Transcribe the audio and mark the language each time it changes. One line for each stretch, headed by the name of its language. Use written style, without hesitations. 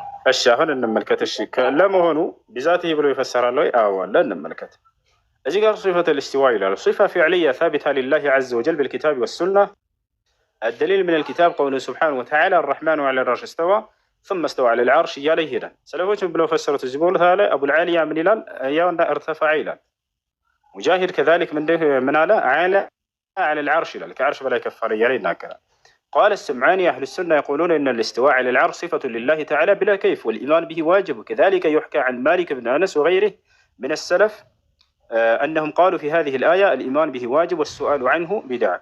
Amharic: እሺ አሁን እንመልከት። እሺ ለመሆኑ ቢዛቲሂ ብሎ ይፈሰራል ወይ? አዎ አለ። እንመልከት። እዚህ ጋር صفة الاستواء ይላል።
Arabic: صفة فعلية ثابتة لله عز وجل بالكتاب والسنة. الدليل من الكتاب قوله سبحانه وتعالى الرحمن على العرش استوى ثم استوى على العرش
Amharic: እያለ ይሄዳል። ሰለፎች ብለው ፈሰሩት። እዚህ ቦታ ላይ አቡል ዓሊያ ምን ይላል? ያውና ارتفع ይላል። ሙጃሂድ كذلك ምን አለ?
Arabic: على العرش
Amharic: ይላል። ከዓርሽ በላይ ከፍ አለ እያለ ይናገራል።
Arabic: قال السمعاني أهل السنة يقولون إن الاستواء على العرش صفة لله تعالى بلا كيف والإيمان به واجب. وكذلك يحكى عن مالك بن أنس وغيره من السلف أنهم قالوا في هذه الآية الإيمان به واجب والسؤال عنه بدعة.